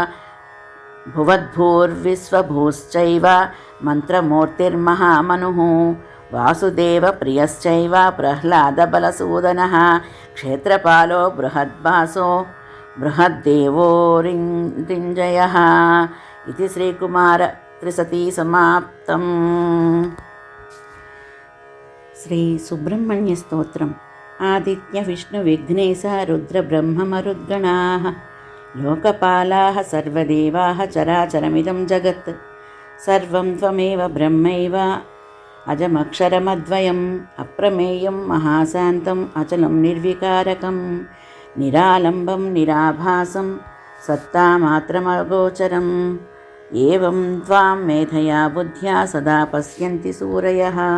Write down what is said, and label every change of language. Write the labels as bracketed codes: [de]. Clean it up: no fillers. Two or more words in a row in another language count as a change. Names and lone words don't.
[sa] भुवद्भूर्विश्वभूश्चैव मन्त्रमूर्तिर्महामनुः वासुदेवप्रियश्चैव प्रह्लादबलसूदनः क्षेत्रपालो बृहद्भासो बृहद्देवोरिञ्जयः इति श्रीकुमार त्रिशती समाप्तम्। శ్రీ సుబ్రహ్మణ్య స్తోత్రం. ఆదిత్య విష్ణు విఘ్నేశ రుద్ర బ్రహ్మ మరుద్గణాః లోకపాలాః సర్వదేవాః చరాచరమిదం జగత్ సర్వం త్వమేవ బ్రహ్మైవ అజమక్షరమద్వయం అప్రమేయం మహాశాంతం అచలం నిర్వికారకం నిరాలంబం నిరాభాసం సత్తామాత్రమగోచరం ఏవం త్వాం మేధయా బుద్ధ్యా సదా పశ్యంతి సూరయః